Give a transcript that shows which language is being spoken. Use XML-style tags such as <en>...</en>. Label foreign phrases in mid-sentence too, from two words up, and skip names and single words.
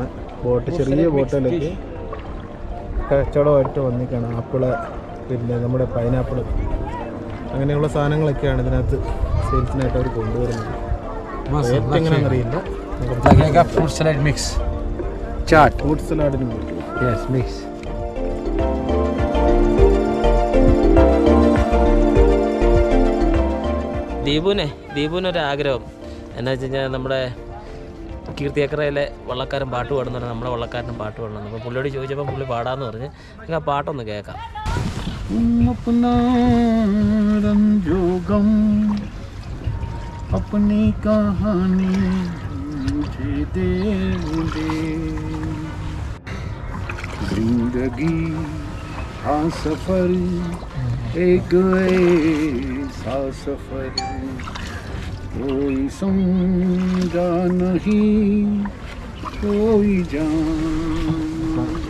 <ml>ബോട്ട് ചെറിയ ബോട്ടിലൊക്കെ കച്ചവടമായിട്ട് വന്നിക്കാണ്. ആപ്പിള്, പിന്നെ നമ്മുടെ പൈനാപ്പിൾ, അങ്ങനെയുള്ള സാധനങ്ങളൊക്കെയാണ് ഇതിനകത്ത് സെയിൽസിനായിട്ട് അവർ കൊണ്ടുവരുന്നത്. റേറ്റ് എങ്ങനെയാണെന്നറിയില്ല.</ml> <en>fruit salad mix chaat fruit salad yes mix</en> <ml>ദീപുവിനൊരു ആഗ്രഹം എന്നാ വെച്ച് കഴിഞ്ഞാൽ നമ്മുടെ കീർത്തിയക്കരയിലെ വള്ളക്കാരൻ പാട്ട് പാടുന്നുണ്ട്, നമ്മുടെ വള്ളക്കാരനും പാട്ട് പാടണം. അപ്പോൾ പുള്ളിയോട് ചോദിച്ചപ്പോൾ പുള്ളി പാടാമെന്ന് പറഞ്ഞ് നമുക്ക് ആ പാട്ടൊന്ന് കേൾക്കാം.</ml> <hi>अपनी कहानी मुझे दे दे जिंदगी हाँ सफर एक ऐसा सफर कोई समझा नहीं कोई जाना</hi>